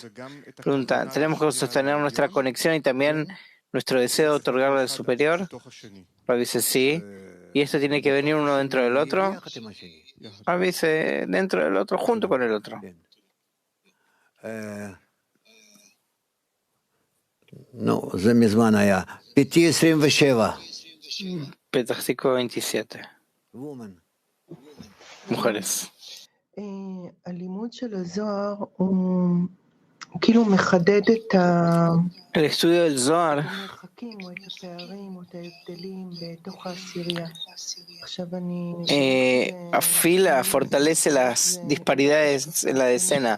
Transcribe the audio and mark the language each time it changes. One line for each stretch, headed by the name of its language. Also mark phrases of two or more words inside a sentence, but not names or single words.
Spanish: Pregunta, ¿tenemos que sostener nuestra conexión y también nuestro deseo de otorgarle al superior? Dice, sí. ¿Y esto tiene que venir uno dentro del otro? Dice, dentro del otro, junto con el otro. No,
Hebrew: זה מזמן היה.
Spanish: PT 27. Petah Tikva 27. Mujeres. El estudio del Zohar afila, fortalece las disparidades en la decena.